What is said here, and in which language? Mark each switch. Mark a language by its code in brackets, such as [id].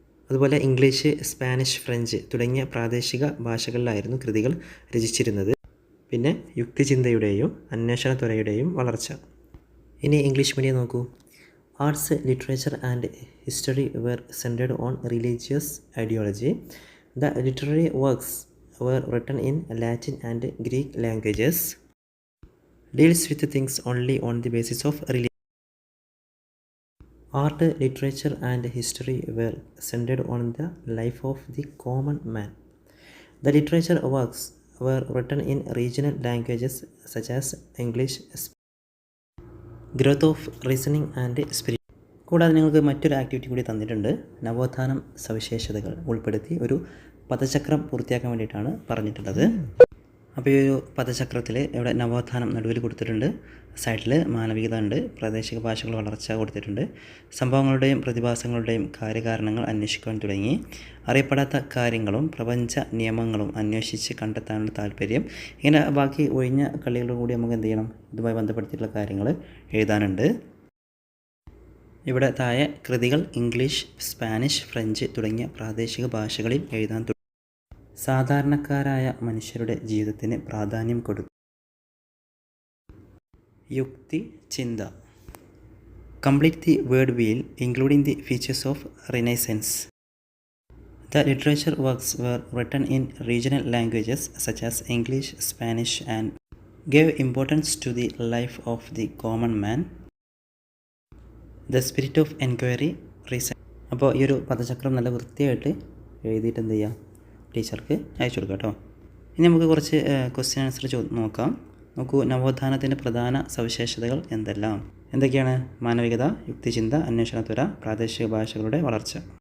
[ml] അതുപോലെ English, Spanish, French തുടങ്ങിയ പ്രാദേശിക ഭാഷകളിലായിരുന്നു കൃതികൾ രചിച്ചിരുന്നത്. പിന്നെ യുക്തിചിന്തയുടെയും അന്വേഷണത്വരയുടെയും വളർച്ച. ഇനി ഇംഗ്ലീഷ് മീഡിയം നോക്കൂ. [en] Arts, literature and history were centered on religious ideology. The literary works were written in Latin and Greek languages. Deals with things only on the basis of religion. Art, literature and history were centered on the life of the common man. The literature works were written in regional languages such as English. Growth of reasoning and spirit. [ml] കൂടാതെ നിങ്ങൾക്ക് മറ്റൊരു activity കൂടി തന്നിട്ടുണ്ട്. നവോത്ഥാനം സവിശേഷതകൾ ഉൾപ്പെടുത്തി ഒരു പദചക്രം പൂർത്തിയാക്കാൻ വേണ്ടിയിട്ടാണ് പറഞ്ഞിട്ടുള്ളത്. അപ്പോൾ ഈ ഒരു പദചക്രത്തിൽ ഇവിടെ നവോത്ഥാനം നടുവിൽ കൊടുത്തിട്ടുണ്ട്, സൈഡിൽ മാനവികത ഉണ്ട്, പ്രാദേശിക ഭാഷകൾ വളർച്ച കൊടുത്തിട്ടുണ്ട്, സംഭവങ്ങളുടെയും പ്രതിഭാസങ്ങളുടെയും കാര്യകാരണങ്ങൾ അന്വേഷിക്കാൻ തുടങ്ങി, അറിയപ്പെടാത്ത കാര്യങ്ങളും പ്രപഞ്ച നിയമങ്ങളും അന്വേഷിച്ച് കണ്ടെത്താനുള്ള താല്പര്യം, ഇങ്ങനെ ബാക്കി ഒഴിഞ്ഞ കളികളോട് കൂടി നമുക്ക് എന്ത് ചെയ്യണം, ഇതുമായി ബന്ധപ്പെടുത്തിയിട്ടുള്ള കാര്യങ്ങൾ എഴുതാനുണ്ട്. ഇവിടെ താഴെ കൃതികൾ ഇംഗ്ലീഷ്, സ്പാനിഷ്, ഫ്രഞ്ച് തുടങ്ങിയ പ്രാദേശിക ഭാഷകളിൽ എഴുതാൻ തുടങ്ങി. സാധാരണക്കാരായ മനുഷ്യരുടെ ജീവിതത്തിന് പ്രാധാന്യം കൊടുത്തു. യുക്തി ചിന്ത. [en] Complete the word wheel including the features of renaissance. The literature works were written in regional languages such as English, Spanish and gave importance to the life of the common man. The spirit of enquiry, reason. [ml] അപ്പോൾ ഈ ഒരു പദചക്രം നല്ല വൃത്തിയായിട്ട് എഴുതിയിട്ട് എന്ത് ചെയ്യുക, ടീച്ചർക്ക് അയച്ചു കൊടുക്കുക കേട്ടോ. ഇനി നമുക്ക് കുറച്ച് ക്വസ്റ്റ്യൻ ആൻസർ നോക്കാം. നോക്കൂ, നവോത്ഥാനത്തിൻ്റെ പ്രധാന സവിശേഷതകൾ എന്തൊക്കെയാണ്? മാനവികത, യുക്തിചിന്ത, അന്വേഷണത്വര, പ്രാദേശിക ഭാഷകളുടെ വളർച്ച.